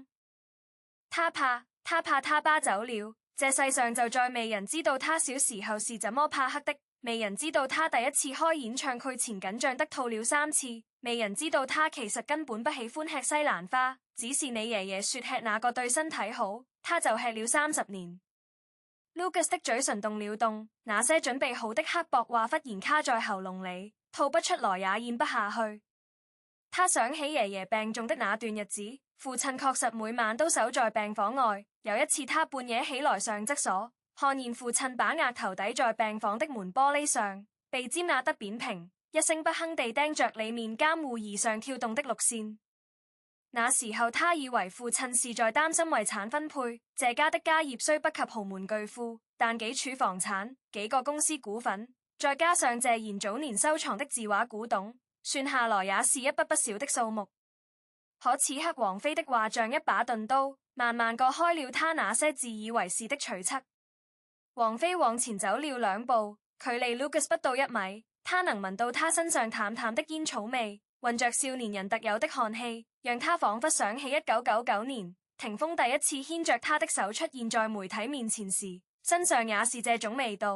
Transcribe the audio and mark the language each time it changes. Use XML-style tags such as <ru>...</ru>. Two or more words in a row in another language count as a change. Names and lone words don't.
<zh>他怕他爸走了，這世上就再未人知道他小時候是怎麼怕黑的，未人知道他第一次開演唱會前緊張得吐了3次，未人知道他其實根本不喜歡吃西蘭花，只是你爺爺說吃那個對身體好，他就吃了30年。Lucas 的嘴唇動了動，那些準備好的刻薄話忽然卡在喉嚨裡，吐不出來也咽不下去。他想起爺爺病重的那段日子，父親確實每晚都守在病房外。有一次他半夜起來上廁所，看見父親把額頭抵在病房的門玻璃上，鼻尖壓得扁平，一聲不吭地盯着裡面監護儀上跳動的綠線。那時候他以為父親是在擔心遺產分配。謝家的家業雖不及豪門巨富，但幾處房產、幾個公司股份，再加上謝賢早年收藏的字畫古董，算下來也是一筆不小的數目。可此刻王菲的話像一把鈍刀，慢慢割開了他那些自以為是的揣測。王菲往前走了2步，距離 Lucas 不到1米，他能聞到他身上淡淡的煙草味，混着少年人特有的汗氣，讓他仿佛想起1999年霆鋒第一次牽着他的手出現在媒體面前時，身上也是這種味道。</zh>